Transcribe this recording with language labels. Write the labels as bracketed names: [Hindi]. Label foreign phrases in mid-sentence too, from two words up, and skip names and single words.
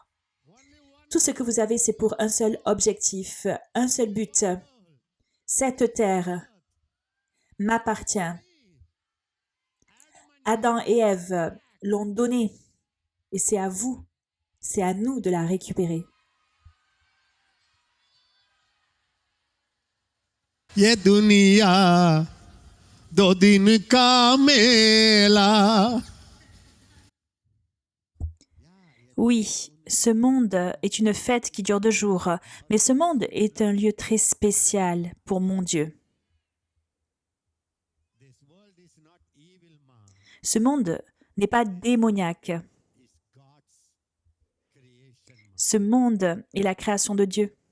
[French] Tout ce que vous avez, c'est pour un seul objectif, un seul but. Cette terre m'appartient. Adam et Ève l'ont donnée et c'est à vous, c'est à nous de la récupérer. [Hindi] ये दुनिया दो दिन का मेला. [French] Oui, ce monde est une fête qui dure 2 jours, mais ce monde est un lieu très spécial pour mon Dieu. Ce monde n'est pas démoniaque. Ce monde est la création de Dieu.